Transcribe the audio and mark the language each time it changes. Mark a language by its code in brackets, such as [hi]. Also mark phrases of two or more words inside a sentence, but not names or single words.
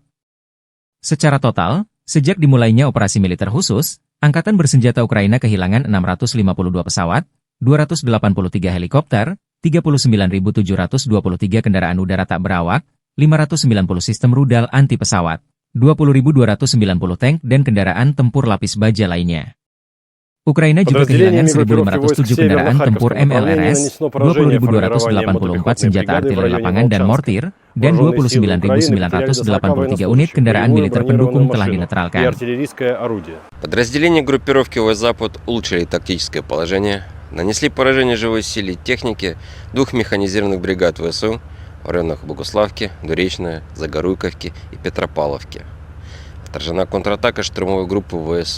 [id] Secara total, sejak dimulainya operasi militer khusus, Angkatan Bersenjata Ukraina kehilangan 652 pesawat, 283 helikopter, 39.723 kendaraan udara tak berawak, 590 sistem rudal anti pesawat, 20.290 tank dan kendaraan tempur lapis baja lainnya. Ukraina juga kehilangan 1.507 kendaraan tempur MLRS, 20.284 senjata artileri lapangan dan mortir, dan 29.983 unit kendaraan militer pendukung telah dinetralkan. [ru] Подразделения группировки ОС-Запад улучшили тактическое положение, нанесли поражение живой силе и технике 2 механизированных бригад ВСУ в районах Богуславки, Дуречная, Загоруйковки и Петропавловки. Отражена контратака штурмовой группы ВСУ.